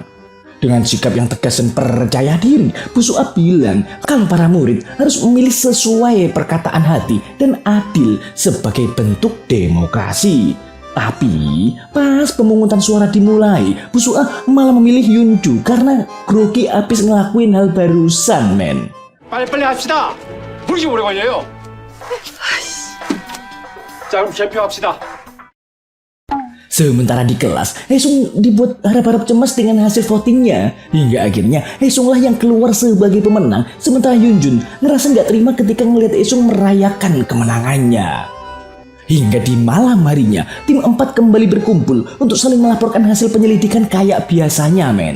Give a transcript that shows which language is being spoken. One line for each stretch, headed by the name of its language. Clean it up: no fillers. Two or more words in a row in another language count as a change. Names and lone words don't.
Indonesian: Dengan sikap yang tegas dan percaya diri, Bu Suah bilang kalau para murid harus memilih sesuai perkataan hati dan adil sebagai bentuk demokrasi. Tapi pas pemungutan suara dimulai, Bu Suah malah memilih Yunju karena grogi abis ngelakuin hal barusan men.
Korean: 빨리 합시다. 왜 이렇게 오래 걸려요? 자 그럼 개표합시다.
Indonesian: Sementara di kelas, Haesung dibuat harap-harap cemas dengan hasil votingnya. Hingga akhirnya Haesung lah yang keluar sebagai pemenang, sementara Yunjun ngerasa gak terima ketika ngeliat Haesung merayakan kemenangannya. Hingga di malam harinya, tim 4 kembali berkumpul untuk saling melaporkan hasil penyelidikan kayak biasanya men.